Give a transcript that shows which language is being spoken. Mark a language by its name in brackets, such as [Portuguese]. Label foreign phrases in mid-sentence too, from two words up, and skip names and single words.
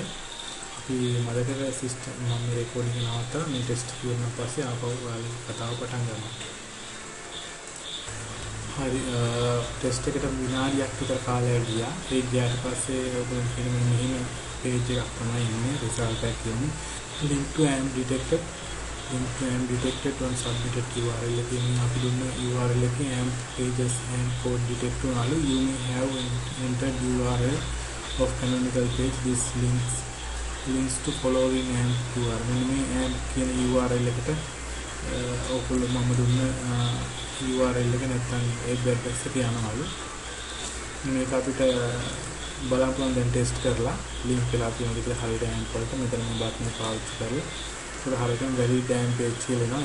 [Sinhala] අපි මදකර සිස්ටම් මම මේ රෙකෝඩින් එක නවත්තලා මේ ටෙස්ට් කරන පස්සේ ආපහු ඔයාලගේ කතාව පටන් ගන්නවා. හරි ටෙස්ට් එකට විනාඩියක් විතර කාලයක් ගියා. ඒක ගියාට පස්සේ ඔයගොල්ලෝ කියන මෙහෙම page එකක් තමයි ඉන්නේ result එකක් කියන්නේ. [English] link to AMP detected when submitted URL [Sinhala] එකකින් අපි දුන්න [English] URL එකේ AMP pages and code detect උනාලු. you may have entered URL of canonical page. This links to following AMP URL. [Sinhala] මේ AMP කියන URL එකට ඔයගොල්ලෝ මම දුන්න URL එක නැත්නම් ඒ වෙබ් එකට යනවලු. මේක අපිට බලන්න පුළුවන් දැන් ටෙස්ට් කරලා link වෙලා තියෙනවා කියලා හරියට AMP වලට මෙතන මේ බටන් පාවිච්චි කරලා ඒක හරියටම [English] valid AMP page [Sinhala] කියලා එනවා.